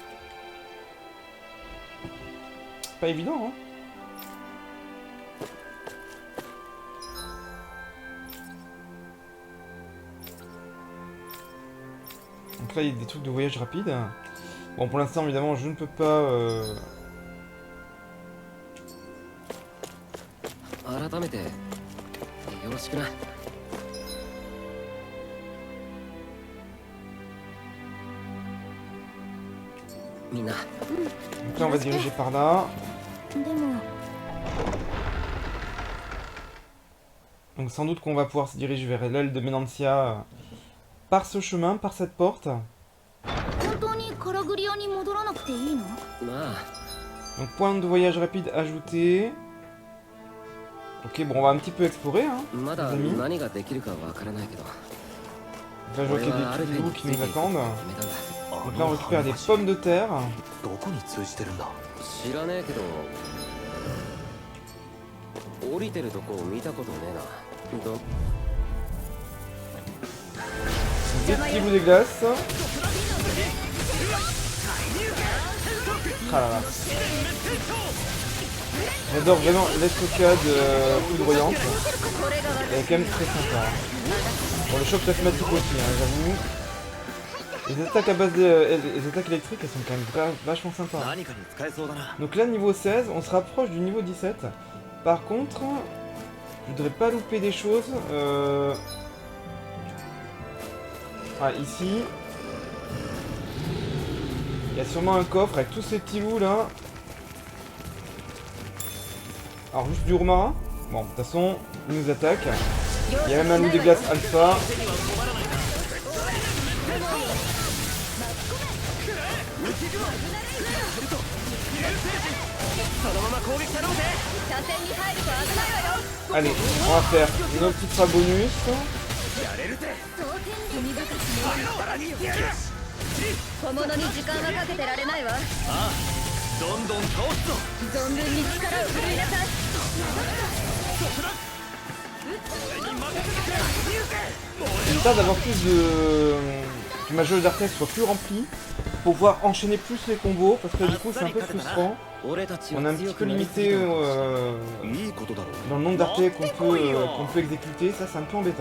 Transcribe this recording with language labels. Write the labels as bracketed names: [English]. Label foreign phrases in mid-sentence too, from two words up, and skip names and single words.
[French] Pas évident, hein. Donc là, il y a des trucs de voyage rapide. Bon, pour l'instant, évidemment, je ne peux pas... [Japanese] 改めてよろしくな。みんな、 [French] Donc là, on va se diriger par là. [Japanese] でも [French] Donc sans doute qu'on va pouvoir se diriger vers l'aile de Menancia par ce chemin, par cette porte. [Japanese] 本当にカラグリアに戻らなくていいの？まあ、 [French] Donc point de voyage rapide ajouté. Ok, bon, on va un petit peu explorer, hein, [Japanese] まだ [French] les amis. [Japanese] 何ができるかわからないけど、 [French] Donc là, je vois [Japanese] 俺 [French] qu'il y a [Japanese] はある [French] des [Japanese] 程 [French] petits [Japanese] 度 [French] loups [Japanese] つ [French] qui [Japanese] いてい [French] nous [Japanese] くことを [French] attendent. [Japanese] 決めたんだ。 [French] Donc là, on récupère des pommes de terre. [Japanese] どこに通じてるんだ。知らねえけど、降りてるとこ見たことねえな。 [French] Des petits loups des glaces. Ah là là. J'adore vraiment l'estocade foudroyante. Elle est quand même très sympa, hein. Bon, le choc plasmatique aussi, hein, j'avoue. Les attaques à base les attaques électriques, elles sont quand même vachement sympas, hein. [Japanese] 何かに使えそうだな。 [French] Donc là, niveau 16, on se rapproche du niveau 17. Par contre, je voudrais pas louper des choses. Ah, ici, il y a sûrement un coffre avec tous ces petits loups là. Alors juste du romarin. Bon, de toute façon, ils nous attaquent. Il y a même un loup des glaces alpha. Allez, on va faire nos petits traits bonus. [Japanese] 小物に時間はかけてられないわ。どんどん倒すぞ。存分に力を振るいなさい。 [French] J'espère d'avoir plus de... que ma jauge d'artère soit plus remplie pour pouvoir enchaîner plus les combos parce que du coup c'est un peu frustrant. On est un petit peu limité dans le nombre d'artères qu'on peut exécuter, ça c'est un peu embêtant.